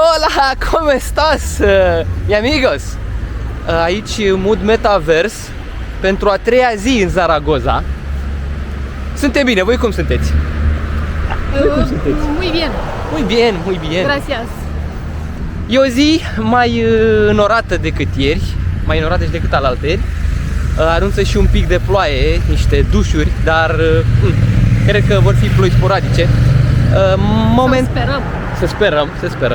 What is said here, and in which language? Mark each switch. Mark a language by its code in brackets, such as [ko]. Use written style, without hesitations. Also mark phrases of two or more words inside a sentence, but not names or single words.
[es] Hola, ¿cómo estás, mi amigos? [ro] Aici Mood Metaverse pentru a treia zi în Zaragoza. Suntem bine, voi cum sunteți? Voi cum sunteți? [es] Muy bien. Muy bien, muy bien. Gracias. [ro] E o zi mai înorată decât ieri, mai înorată și decât alaltăieri. Anunță și un pic de ploaie, niște dușuri, dar cred că vor fi ploi sporadice. Să sperăm. Să sperăm.